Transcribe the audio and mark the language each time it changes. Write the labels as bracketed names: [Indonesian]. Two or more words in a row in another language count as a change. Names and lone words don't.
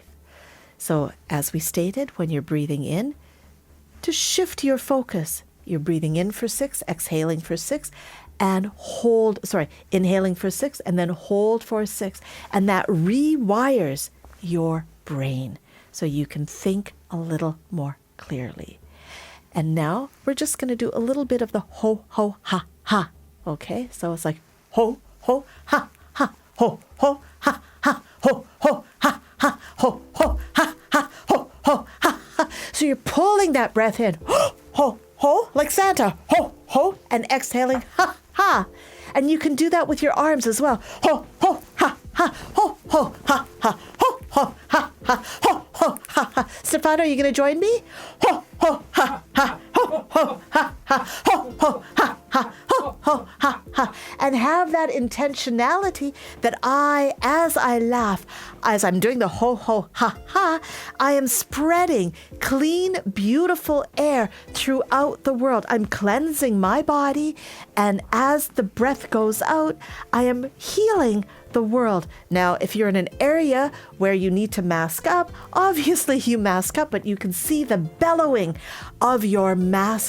[English] So as we stated, when you're breathing in, to shift your focus, you're breathing in for 6, exhaling for 6, and inhaling for 6, and then hold for 6. And that rewires your brain so you can think a little more clearly. And now we're just going to do a little bit of the ho, ho, ha, ha. Okay, so it's like ho, ho, ha, ha, ho, ho, ha, ha, ho, ho, ha, ha, ho, ho, ha, ha, ho, ho, ha, ha. So you're pulling that breath in, ho, ho, ho, like Santa, ho, ho, and exhaling, ha, ha. And you can do that with your arms as well. Ho, ho, ha, ha, ho, ho, ha, ha, ho, ho, ha, ha, ho, ho, ha, ha. Stefano, are you going to join me? Ho, ho, ha, ha, ho, ho, ha, ha, ho, ho, ha, ha, ho, ho, ha, ha. And have that intentionality that as I laugh, as I'm doing the ho, ho, ha, ha, I am spreading clean, beautiful air throughout the world. I'm cleansing my body, and as the breath goes out, I am healing the world. Now, if you're in an area where you need to mask up, obviously you mask up, but you can see the bellowing of your mask.